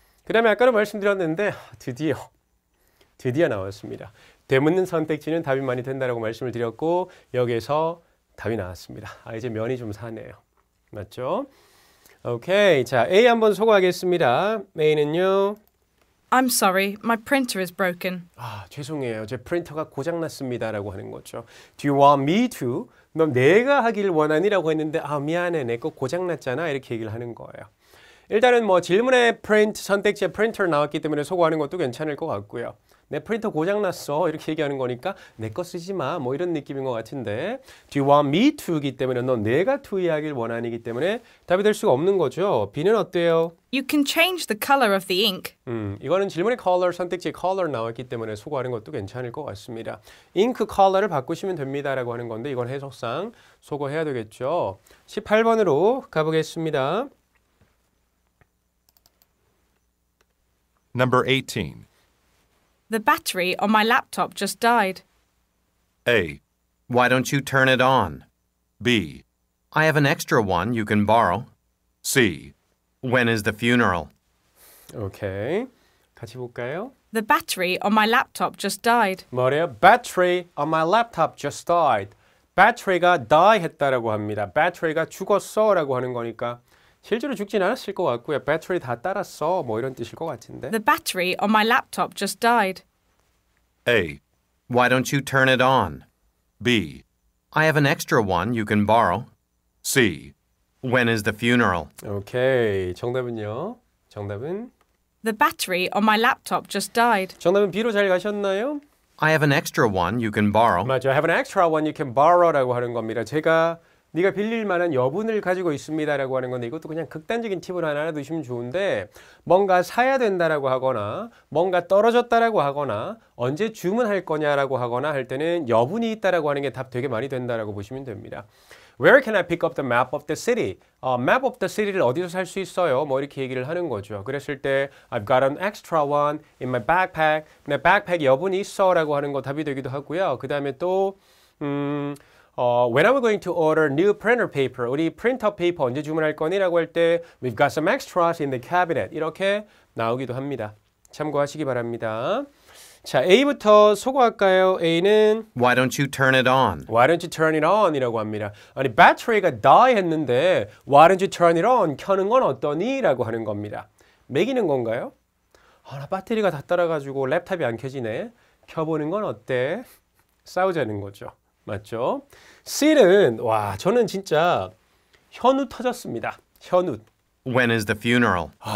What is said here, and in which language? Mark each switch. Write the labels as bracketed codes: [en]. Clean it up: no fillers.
[ko] 그 다음에 아까도 말씀드렸는데 드디어 나왔습니다. 되묻는 선택지는 답이 많이 된다라고 말씀을 드렸고 여기에서 답이 나왔습니다. 이제 면이 좀 사네요. 맞죠? 오케이. 자, A 한번 소개하겠습니다. A는요. [en] I'm sorry, my printer is broken. [ko] 죄송해요. 제 프린터가 고장났습니다. 라고 하는 거죠. [en] Do you want me to? [ko] 넌 내가 하길 원하니? 라고 했는데 미안해. 내 거 고장났잖아. 이렇게 얘기를 하는 거예요. 일단은 뭐 질문에 print 선택지에 printer 나왔기 때문에 소거하는 것도 괜찮을 것 같고요. 내 프린터 고장났어 이렇게 얘기하는 거니까 내 거 쓰지 마 뭐 이런 느낌인 것 같은데 Do you want me to이기 때문에 넌 내가 투이하길 원하니기 때문에 답이 될 수가 없는 거죠. B는 어때요? [en] You can change the color of the ink. [ko] 이거는 질문의 color 선택지에 color 나왔기 때문에 소거하는 것도 괜찮을 것 같습니다. ink color를 바꾸시면 됩니다 라고 하는 건데 이건 해석상 소거해야 되겠죠. 18번으로 가보겠습니다. [en] Number 18. The battery on my laptop just died. A. Why don't you turn it on? B. I have an extra one you can borrow. C. When is the funeral? [ko] 오케이. 같이 볼까요? [en] The battery on my laptop just died. [ko] 뭐래요? [en] Battery on my laptop just died. [ko] battery가 die 했다라고 합니다. battery가 죽었어 라고 하는 거니까 실제로 죽진 않았을 것 같고요. 배터리 다 따랐어. 뭐 이런 뜻일 것 같은데. [en] The battery on my laptop just died. A. Why don't you turn it on? B. I have an extra one you can borrow. C. When is the funeral? [ko] 오케이. 정답은요? 정답은? [en] The battery on my laptop just died. [ko] 정답은 B로 잘 가셨나요? [en] I have an extra one you can borrow. [ko] 맞죠. [en] Have an extra one you can borrow라고 하는 겁니다. [ko] 제가 네가 빌릴 만한 여분을 가지고 있습니다라고 하는 건데 이것도 그냥 극단적인 팁을 하나 두시면 좋은데 뭔가 사야 된다라고 하거나 뭔가 떨어졌다라고 하거나 언제 주문할 거냐라고 하거나 할 때는 여분이 있다라고 하는 게 답 되게 많이 된다라고 보시면 됩니다. [en] Where can I pick up the map of the city? [ko] map of the city를 어디서 살 수 있어요? 뭐 이렇게 얘기를 하는 거죠. 그랬을 때 [en] I've got an extra one in my backpack. [ko] 내 backpack 여분이 있어 라고 하는 거 답이 되기도 하고요. 그 다음에 또 [en] When are we going to order new printer paper? [ko] 우리 프린터 페이퍼 언제 주문할 거니? [en] 라고 할 때 We've got some extras in the cabinet. [ko] 이렇게 나오기도 합니다. 참고하시기 바랍니다. 자, A부터 소거할까요? A는 [en] Why don't you turn it on? Why don't you turn it on? 이라고 합니다. [ko] 아니, 배터리가 die 했는데 [en] Why don't you turn it on? [ko] 켜는 건 어떠니? 라고 하는 겁니다. 매기는 건가요? 나 배터리가 다 따라가지고 랩탑이 안 켜지네. 켜보는 건 어때? 싸우자는 거죠. 맞죠? C는 저는 진짜 현우 터졌습니다. 현우. [en] When is the funeral?